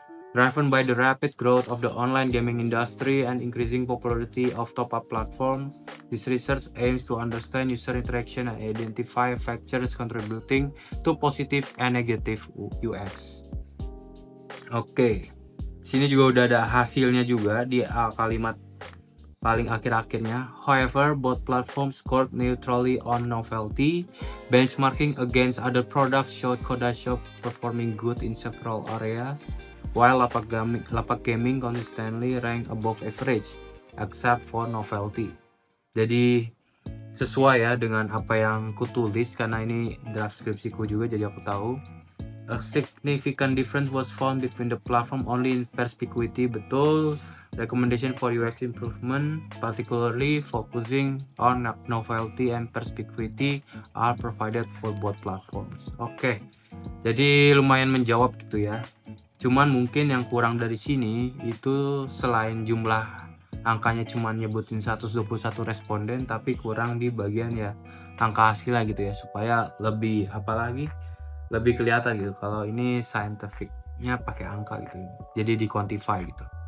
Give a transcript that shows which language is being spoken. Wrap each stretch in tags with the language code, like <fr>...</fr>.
<en>Driven by the rapid growth of the online gaming industry and increasing popularity of top-up platform, this research aims to understand user interaction and identify factors contributing to positive and negative UX.</en> <id>Oke, sini juga udah ada hasilnya juga di kalimat paling akhir-akhirnya.</id> <en>However, both platforms scored neutrally on novelty. Benchmarking against other products showed Koda Shop performing good in several areas, while Lapak Gaming consistently ranked above average, except for novelty.</en> <id>Jadi sesuai ya dengan apa yang kutulis, karena ini draft skripsiku juga jadi aku tahu.</id> <en>A significant difference was found between the platform only in perspicuity.</en> <id>Betul,</id> <en>recommendation for UX improvement, particularly focusing on novelty and perspicuity, are provided for both platforms.</en> <id>Oke, jadi lumayan menjawab gitu ya. Cuman mungkin yang kurang dari sini itu selain jumlah angkanya cuma nyebutin 121 responden, tapi kurang di bagian ya angka hasilnya gitu ya, supaya lebih apalagi lebih kelihatan gitu kalau ini scientificnya pakai angka gitu, jadi di quantify gitu.</id>